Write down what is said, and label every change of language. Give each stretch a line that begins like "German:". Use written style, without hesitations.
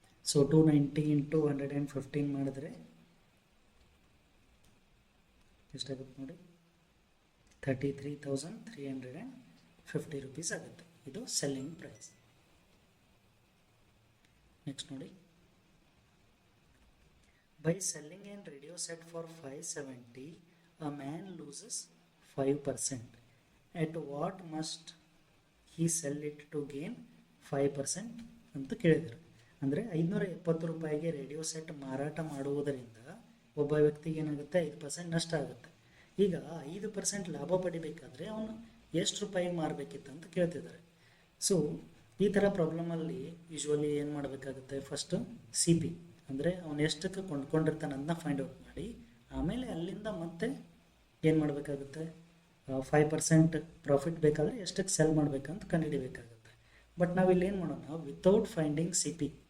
Kannada: So 290 into 115 ಮಾಡಿದ್ರೆ ಎಷ್ಟಾಗುತ್ತೆ ನೋಡಿ, 33,350 ರೂಪೀಸ್ ಆಗುತ್ತೆ. ಇದು ಸೆಲ್ಲಿಂಗ್ ಪ್ರೈಸ್.
English: next
Kannada: ನೋಡಿ,
English: by selling a radio set for 570 a man loses 5%. At what must he sell it to gain 5%
Kannada: ಅಂತ ಕೇಳಿದರು. ಅಂದರೆ 570 ರೂಪಾಯಿಗೆ ರೇಡಿಯೋ ಸೆಟ್ ಮಾರಾಟ ಮಾಡುವುದರಿಂದ ಒಬ್ಬ ವ್ಯಕ್ತಿಗೆ ಏನಾಗುತ್ತೆ, 5% ನಷ್ಟ ಆಗುತ್ತೆ. ಈಗ 5% ಲಾಭ ಪಡಿಬೇಕಾದ್ರೆ ಅವನು ಎಷ್ಟು ರೂಪಾಯಿಗೆ ಮಾರಬೇಕಿತ್ತು ಅಂತ ಕೇಳ್ತಿದ್ದಾರೆ. ಸೊ ಈ ಥರ ಪ್ರಾಬ್ಲಮಲ್ಲಿ ಯೂಶ್ವಲಿ ಏನು ಮಾಡಬೇಕಾಗುತ್ತೆ, ಫಸ್ಟು ಸಿ ಪಿ ಅಂದರೆ ಅವನು ಎಷ್ಟಕ್ಕೆ ಕೊಂಡ್ಕೊಂಡಿರ್ತಾನೆ ಅದನ್ನ ಫೈಂಡ್ ಔಟ್ ಮಾಡಿ, ಆಮೇಲೆ ಅಲ್ಲಿಂದ ಮತ್ತೆ ಏನು ಮಾಡಬೇಕಾಗುತ್ತೆ, 5% ಪ್ರಾಫಿಟ್ ಬೇಕಾದರೆ ಎಷ್ಟಕ್ಕೆ ಸೆಲ್ ಮಾಡಬೇಕಂತ ಕಂಡುಹಿಡಿಬೇಕಾಗುತ್ತೆ. ಬಟ್ ನಾವಿಲ್ಲಿ ಏನು ಮಾಡೋಣ,
English: without finding C P